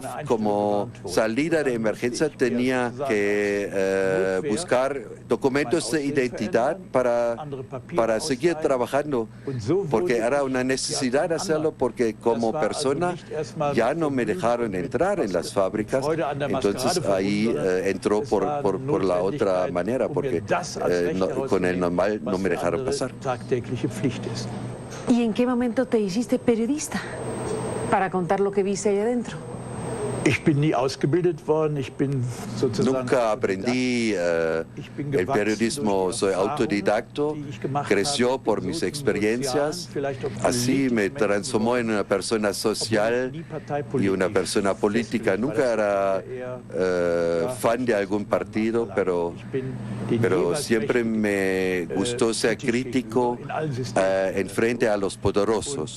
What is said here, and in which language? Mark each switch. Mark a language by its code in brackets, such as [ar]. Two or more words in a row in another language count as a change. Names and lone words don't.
[es] Como salida de emergencia tenía que buscar documentos de identidad para seguir trabajando, porque era una necesidad hacerlo, porque como persona ya no me dejaron entrar en las fábricas, entonces ahí entró por la otra manera, porque con el normal no me dejaron pasar. ¿Y en qué momento te hiciste periodista para contar lo que viste ahí adentro? [de] Ich bin nie ausgebildet worden, ich bin sozusagen... [es] Nunca aprendí el periodismo, soy autodidacto, creció por mis experiencias, así me transformó en una persona social y una persona política. Nunca era fan de algún partido, pero siempre me gustó ser crítico en frente a los poderosos.